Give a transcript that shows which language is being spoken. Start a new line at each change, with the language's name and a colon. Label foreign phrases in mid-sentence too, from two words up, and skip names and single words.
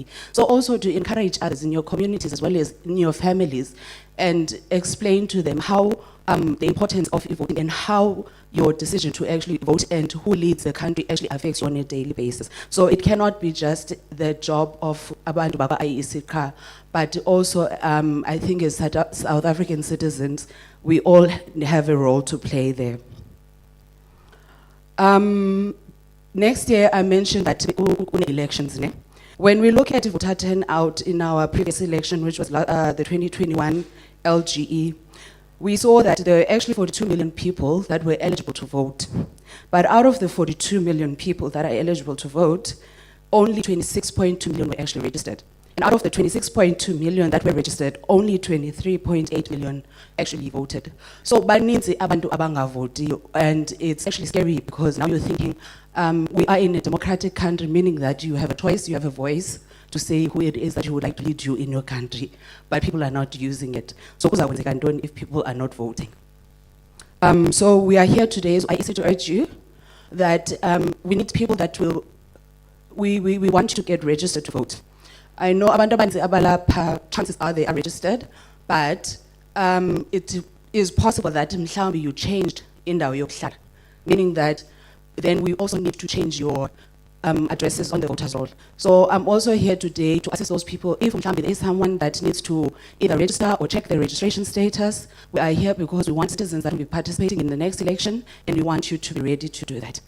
English: So also to encourage others in your communities as well as in your families, and explain to them how the importance of voting and how your decision to actually vote and who leads the country actually affects you on a daily basis. So it cannot be just the job of
Xhosa: abantu baba
English: IECK, but also I think as South African citizens, we all have a role to play there. Next year, I mentioned that elections. When we look at voter turnout in our previous election, which was the 2021 LGE, we saw that there were actually 42 million people that were eligible to vote. But out of the 42 million people that are eligible to vote, only 26.2 million were actually registered. And out of the 26.2 million that were registered, only 23.8 million actually voted.
Xhosa: So baninzi abantu abangavoti,
English: and it's actually scary because now you're thinking, we are in a democratic country, meaning that you have a choice, you have a voice to say who it is that you would like to lead you in your country, but people are not using it. So if people are not voting. So we are here today, so I to urge you that we need people that will, we want you to get registered to vote. I know
Xhosa: abantu abaninzi abalapha,
English: chances are they are registered, but it is possible that mhlawumbe you changed
Xhosa: indawo yokuhlala,
English: meaning that then we also need to change your addresses on the voters roll. So I'm also here today to assist those people. If there is someone that needs to either register or check their registration status, we are here because we want citizens that will be participating in the next election, and we want you to be ready to do that.